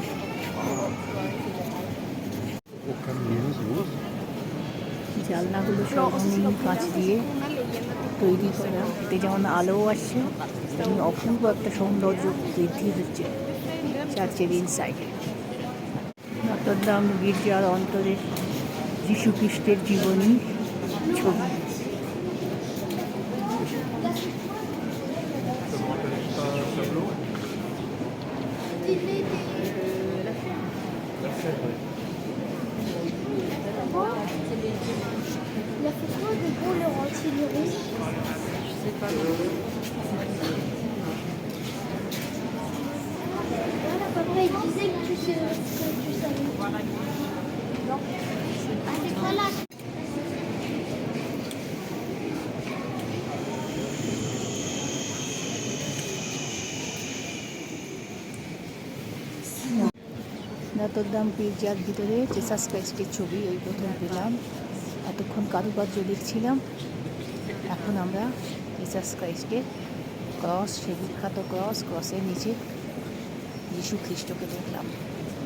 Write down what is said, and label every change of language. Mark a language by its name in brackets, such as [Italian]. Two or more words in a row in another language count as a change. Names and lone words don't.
[Bangla] জানলাগুলো সব রঙিন কাঁচ দিয়ে তৈরি করা, এতে যেমন আলো আসছে তেমন অপূর্ব একটা সৌন্দর্য বৃদ্ধি হচ্ছে চার্চের ইনসাইডে। নটর দাম গির্জার অন্তরে যীশু খ্রিস্টের জীবনী ছবি। [French] Il a fait quoi de beau le Antilles? Je sais pas. Voilà, papa il disait que tu savais. Non. Ah, c'est pas là. [Bangla] নটর দাম গির্জার ভিতরে জিসাস ক্রাইস্টের ছবি এই প্রথম পেলাম। এতক্ষণ কারুকার্য দেখছিলাম, এখন আমরা জিসাস ক্রাইস্টের ক্রস, সে বিখ্যাত ক্রসের নিচে যীশু খ্রিস্টকে দেখলাম।